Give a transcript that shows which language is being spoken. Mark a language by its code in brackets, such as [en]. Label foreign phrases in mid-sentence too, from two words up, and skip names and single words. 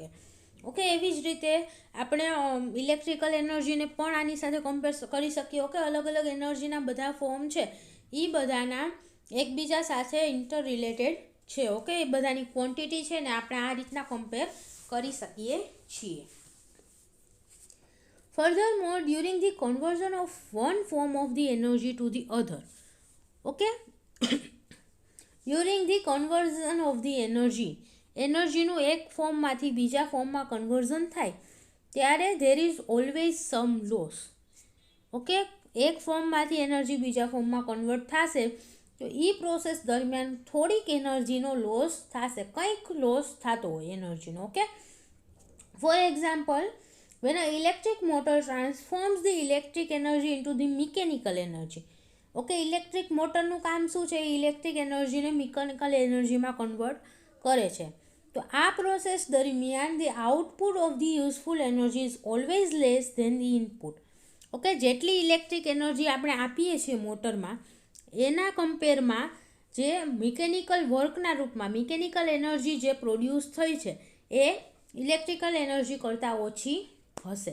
[gu] ઓકે, એવી જ રીતે આપણે ઇલેક્ટ્રિકલ એનર્જીને પણ આની સાથે કમ્પેર કરી શકીએ. ઓકે, અલગ અલગ એનર્જીના બધા ફોર્મ છે એ બધાના એકબીજા સાથે [en] inter related [gu] છે. ઓકે, એ બધાની ક્વોન્ટિટી છે ને આપણે આ રીતના કમ્પેર કરી શકીએ છીએ. [en] Furthermore, during the conversion of one form of the energy to the other, okay, during the conversion of the energy, [gu] એનર્જીનું એક ફોર્મમાંથી બીજા ફોર્મમાં કન્વર્ઝન થાય ત્યારે [en] there is always some loss. [gu] ઓકે, એક ફોર્મમાંથી એનર્જી બીજા ફોર્મમાં કન્વર્ટ થશે તો એ પ્રોસેસ દરમિયાન થોડીક એનર્જીનો લોસ થશે, કંઈક લોસ થતો હોય એનર્જીનો. [en] okay, for example, when an electric motor transforms the electric energy into the mechanical energy. [gu] ઓકે, ઇલેક્ટ્રિક મોટરનું કામ શું છે, ઇલેક્ટ્રિક એનર્જીને મિકેનિકલ એનર્જીમાં કન્વર્ટ કરે છે. તો આ પ્રોસેસ દરમિયાન [en] the output of the useful energy is always less than the input. [gu] ઓકે, જેટલી ઇલેક્ટ્રિક એનર્જી આપણે આપીએ છીએ મોટરમાં એના કમ્પેરમાં જે મિકેનિકલ વર્કના રૂપમાં [en] mechanical energy [gu] જે પ્રોડ્યુસ થઈ છે એ [en] electrical energy [gu] કરતાં ઓછી હશે.